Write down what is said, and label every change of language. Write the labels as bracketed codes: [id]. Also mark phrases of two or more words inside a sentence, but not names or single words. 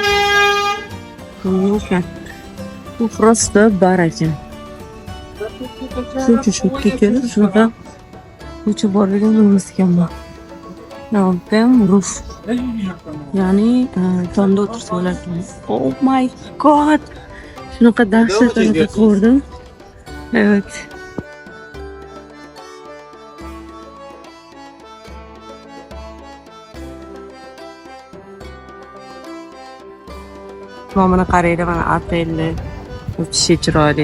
[uz] Bu просто bar ekan. Shuncha kelib, shunaqa ko'cha borligini bilmasganman. Navbam roof. Ya'ni tomda o'tirsa bo'lar ekan. [en] Oh my god. [uz] Shunaqa dahshat ko'rdim. Evet. Mana qaranglar, mana otelni o'tishi chiroyli.